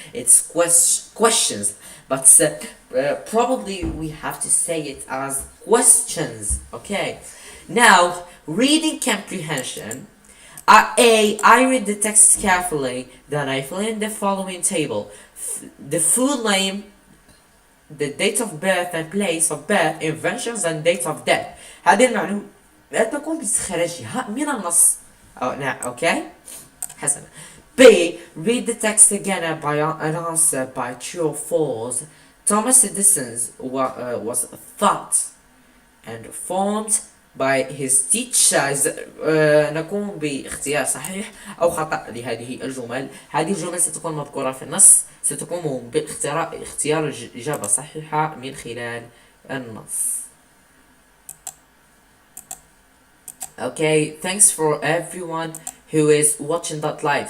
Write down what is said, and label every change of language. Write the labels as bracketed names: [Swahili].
[English] It's questions, but probably we have to say it as questions. Okay. Now, reading comprehension. I read the text carefully, then I fill in the following table. The full name, the date of birth and place of birth, inventions and date of death. [Arabic] هذه المعلومات تكون بتخرجها من النص. [English] Okay? حسنا. B. Read the text again and answer by true or false. Thomas Edison was thought and formed by his teachers. [Arabic] نقوم باختيار صحيح أو خطأ لهذه الجمل. هذه الجمل ستكون مذكورة في النص، ستقوم باختيار الإجابة الصحيحة من خلال النص. [English] Okay, thanks for everyone who is watching that live.